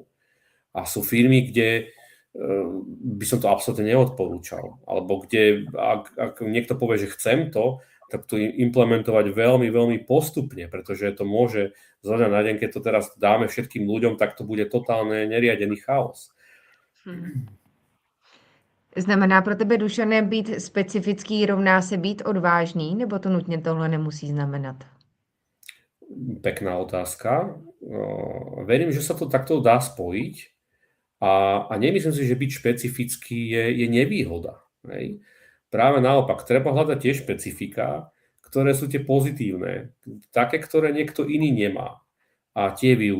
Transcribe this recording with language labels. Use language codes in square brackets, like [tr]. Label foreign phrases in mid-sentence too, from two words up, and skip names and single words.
[sk] A sú firmy, kde by som to absolútne neodporúčal. Alebo kde, ak niekto povie, že chcem to, tak to implementovať veľmi, veľmi postupne, pretože to môže zo dňa na deň, keď to teraz dáme všetkým ľuďom, tak to bude totálne neriadený chaos. [cs] Znamená pro tebe, Dušane, být specifický rovná se být odvážný, nebo to nutně tohle nemusí znamenat? [sk] Pekná otázka. Verím, že sa to takto dá spojiť a nemyslím si, že byť špecifický je nevýhoda. Hej? Práve naopak, treba hľadať tie špecifika, ktoré sú tie pozitívne, také, ktoré niekto iný nemá a tie využívať.